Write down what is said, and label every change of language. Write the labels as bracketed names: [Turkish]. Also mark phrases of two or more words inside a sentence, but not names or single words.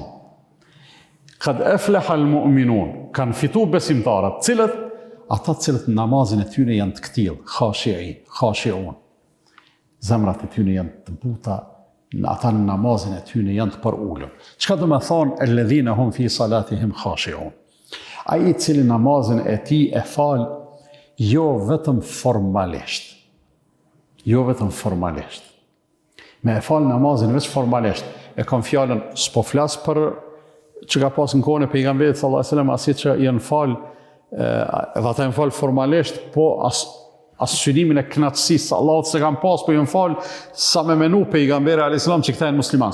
[Arabic] قد أفلح المؤمنون, [Albanian] kanë fitu besimtarët, ata cilët namazin e tyre janë të këtill, khashi'un. Zemrat e tyre janë të buta, ata në namazin e tyre janë të përulur. Çka do të thonë [Arabic] الذين هم في صلاتهم خاشعون? [Albanian] Ai i cili namazin e tij e fal jo vetëm formalisht. Jo vetëm formalisht. Me e falë namazin veç formalisht, e kam fjallën, s'po flas për që ka pas në kohën e pejgamberit [Arabic] صلى الله عليه وسلم, [Albanian] asi që janë falë, edhe ata janë falë formalisht, po as synimin e knatësisë Allahut se kanë pas, po janë falë sa me menu pejgamberi [Arabic] عليه السلام [Albanian] që këta janë musliman.